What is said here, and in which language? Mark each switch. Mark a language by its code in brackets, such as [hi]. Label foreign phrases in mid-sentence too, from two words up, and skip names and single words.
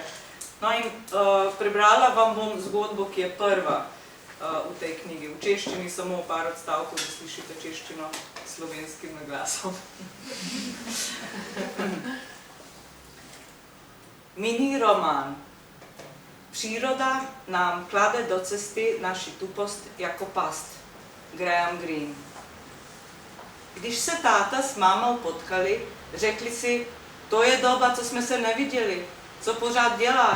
[sl] No in prebrala vam bom zgodbo, ki je prva v tej knjigi. V češčini samo par odstavkov, da slišite češčino s slovenskim naglasom. Mini roman. [cs] Příroda nám klade do cesty naši tupost jako past. Graham Greene. Když se táta s mámou potkali, řekli si, to je doba, co jsme se neviděli, co pořád děláš?